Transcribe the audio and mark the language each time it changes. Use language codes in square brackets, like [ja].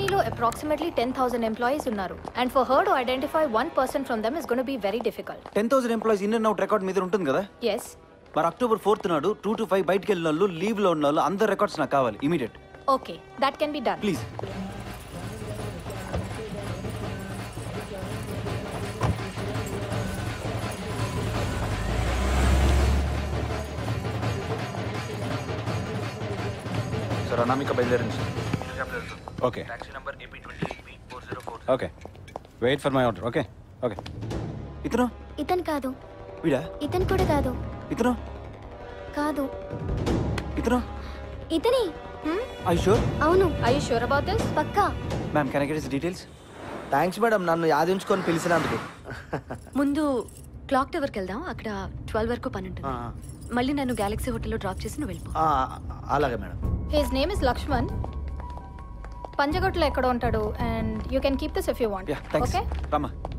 [en] approximately 10,000 employees [te] ఉన్నారు. [en] And for her to identify one person from them is going to be very difficult. [te] 10,000 employees in and out record మీద ఉంటుంది కదా? [en] Yes. [te] మరి October 4th నాడు 2 to 5 బయటికి వెళ్ళిన వాళ్ళు, లీవ్ లో ఉన్న వాళ్ళు అందరి రికార్డ్స్ నాకు కావాలి immediate. [en] Okay, that can be done. Please. [te] Sir Anamika బయలుదేరింది sir. [en] Okay taxi number AP28B4044. Okay wait for my order. Okay okay. [te] ఇతను కాదు. వీడా? ఇతను కూడా కాదు. ఇతను కాదు. ఇతను? ఇతని. [en] I sure? [te] అవును. [en] Are you sure about this? [te] Pakka. [en] Ma'am can I get his details? [te] Thanks madam, నన్ను యాదించుకొని పిలిచినందుకు. ముందు క్లాక్ టవర్కి వెళ్దాం, అక్కడ 12 వరకు పని ఉంటుంది. మళ్ళీ నన్ను గెలాక్సీ హోటల్లో డ్రాప్ చేసి నువ్వు వెళ్ళిపో. అలాగే madam. [en] His name is Lakshman. [te] పంజగొట్లో ఎక్కడ ఉంటాడు, [en] and you can keep this if you want. Yeah, thanks. Okay? [te] Rama.